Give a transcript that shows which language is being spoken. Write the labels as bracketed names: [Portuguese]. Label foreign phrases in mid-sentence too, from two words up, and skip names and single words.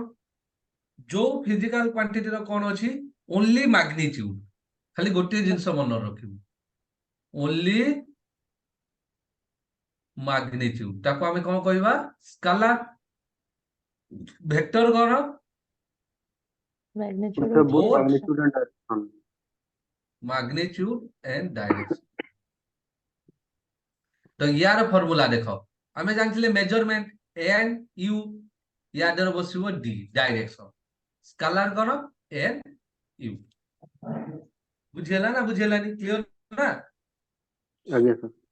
[Odia] ଯୋଉ [English] physical quantity [Odia] କଣ ଅଛି, [English] only magnitude. [Odia] ଖାଲି ଗୋଟିଏ ଜିନିଷ ମନେ ରଖିବୁ, [English] only magnitude, [Odia] ତାକୁ ଆମେ କଣ କହିବା, ସ୍କାଲାର। ଭେକ୍ଟର କଣ, ମ୍ୟାଗ୍ନିଚ୍ୟୁଡ ବୋଥ ବୋଥ [English] magnitude and direction. magnitude and direction। [Odia] ତ ୟାର ଫର୍ମୁଲା ଦେଖ, ଆମେ ଜାଣିଥିଲେ [English] measurement n u, [Odia] ୟା ଦେହରେ ବସିବ ଡି, ଡାଇରେକ୍ସନ। ସ୍କାଲାର କଣ, ଏନ୍ ୟୁ। ବୁଝିହେଲା ନା ବୁଝିହେଲାନି? କ୍ଲିୟର ନା? ଆଜ୍ଞା ସାର୍।